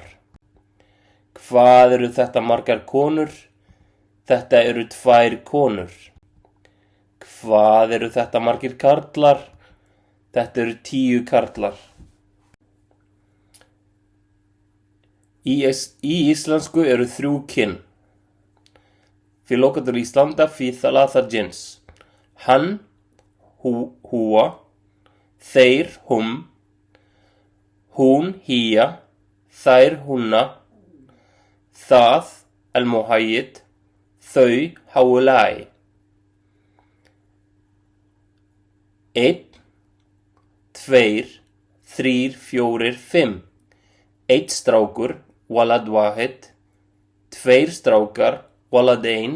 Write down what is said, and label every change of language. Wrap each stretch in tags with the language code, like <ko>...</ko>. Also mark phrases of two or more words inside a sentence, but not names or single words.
<is>Hvað eru þetta margar konur? Þetta eru 2 konur. Hvað eru þetta margir karlar? Þetta eru 10 karlar. Í íslensku eru 3 kyn.</is> <ar>في لغة الإسلام في 3 جنس.</ar> <is>Han, هو, þeir, hún, هي, þær, hunna, það,</is> <ar>المحيط, þau, هؤلاء. 1, 2, 3, 4, 5. 1 strákur, ولد واحد.</ar> <is>2 strákar, ولدين.</is>